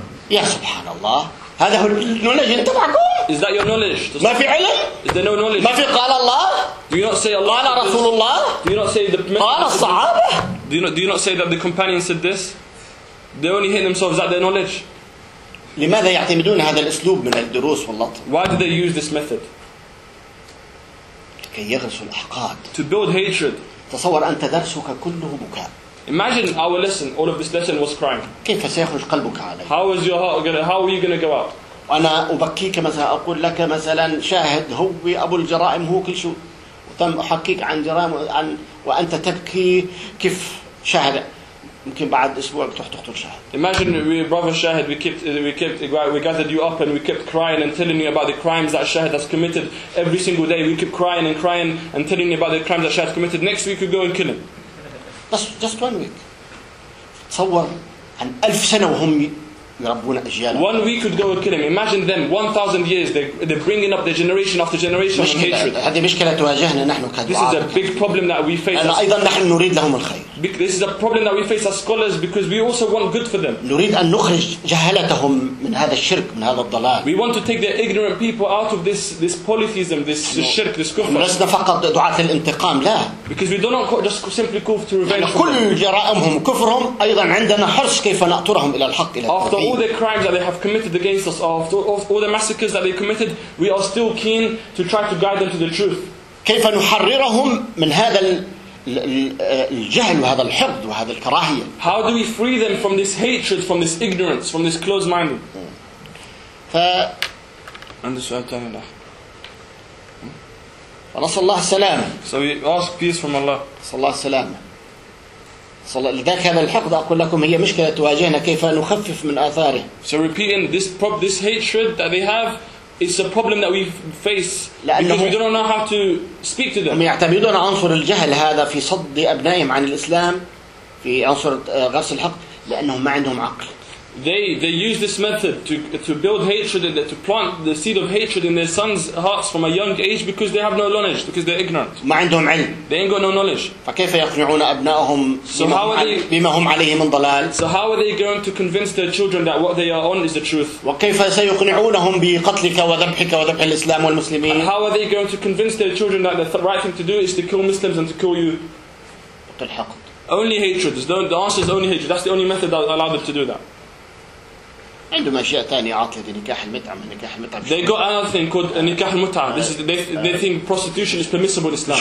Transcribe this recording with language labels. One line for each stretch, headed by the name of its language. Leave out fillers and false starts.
Arabic: يا سبحان الله. هذا هو النولج تبعكم؟
English: Is that your knowledge?
Arabic: ما في علم؟
English: Is there no knowledge?
Arabic: ما في قال الله؟
English: Do you not say Allah?
Arabic: قال رسول الله؟
English: Do you not say the
Arabic: قال الصحابة؟
English: Do you not say that the companions said this? They only hit themselves at their knowledge.
Arabic: لماذا يعتمدون هذا الأسلوب من الدروس واللطف؟
English: Why do they use this method?
Arabic: لكي يغرسوا الأحقاد.
English: To build hatred.
Arabic: تصور أنت درسك كله بكاء.
English: Imagine our lesson, all of this lesson was crying.
Arabic: كيف سيخرج قلبك علي؟
English: How is your heart gonna, how are you gonna go out?
Arabic: أنا أبكيك مثلا أقول لك مثلا شاهد هو أبو الجرائم هو كل شو تم أحكيك عن جرائم عن وأنت تبكي كيف شاهد ممكن بعد أسبوع تروح تقتل شاهد.
English: Imagine we brother Shahid we gathered you up and we kept crying and telling you about the crimes that Shahid has committed every single day. We kept crying and crying and telling you about the crimes that Shahid committed. Next week we go and kill him. Just 1 week.
Arabic: تصور عن ألف سنة وهم يربون أجيال.
English: 1 week could go and kill him. Imagine them, 1,000 years. They're bringing up the generation after generation of hatred.
Arabic: هذه مشكلة تواجهنا نحن كدعاة.
English: This is a big problem that we face.
Arabic: أنا أيضا نحن نريد لهم الخير.
English: This is a problem that we face as scholars because we also want good for them.
Arabic: نريد أن نخرج جهلتهم من هذا الشرك من هذا الضلال.
English: We want to take the ignorant people out of this polytheism, this shirk, this kufr.
Arabic: لسنا فقط دعاة الانتقام لا.
English: Because we do not just simply call to revenge.
Arabic: كل جرائمهم كفرهم أيضا عندنا حرص كيف نأطرهم إلى الحق إلى.
English: After all the crimes that they have committed against us, after all the massacres that they committed, we are still keen to try to guide them to the truth.
Arabic: كيف نحررهم من هذا الجهل وهذا الحقد وهذا الكراهية.
English: How do we free them from this hatred, from this ignorance, from this closed-minded?
Arabic: عندي سؤال ثاني له. فنسأل الله السلامة.
English: So we ask peace from Allah.
Arabic: صلى الله السلامة. لذلك هذا الحقد أقول لكم هي مشكلة تواجهنا كيف نخفف من آثاره.
English: So repeating this hatred that they have. It's a problem that we face because we don't know how to speak to them.
Arabic: هم يعتمدون عنصر الجهل هذا في صد أبنائهم عن الإسلام في عنصر غرس الحق لأنهم ما عندهم عقل.
English: They use this method to build hatred and to plant the seed of hatred in their sons' hearts from a young age because they have no knowledge, because they're ignorant.
Arabic: ما عندهم علم.
English: They ain't got no knowledge.
Arabic: فكيف يقنعون أبنائهم بما هم عليه من ضلال؟
English: So how are they going to convince their children that what they are on is the truth?
Arabic: وكيف سيقنعونهم بقتلك وذبحك وذبح الإسلام والمسلمين؟
English: And how are they going to convince their children that the right thing to do is to kill Muslims and to kill you?
Arabic: الحقد.
English: Only hatred. The answer is only hatred. That's the only method that allowed them to do that.
Arabic: عندهم أشياء تانية عاطلة نكاح المتعة نكاح المتعة.
English: They got another thing called نكاح المتعة. This is they think prostitution is permissible in Islam.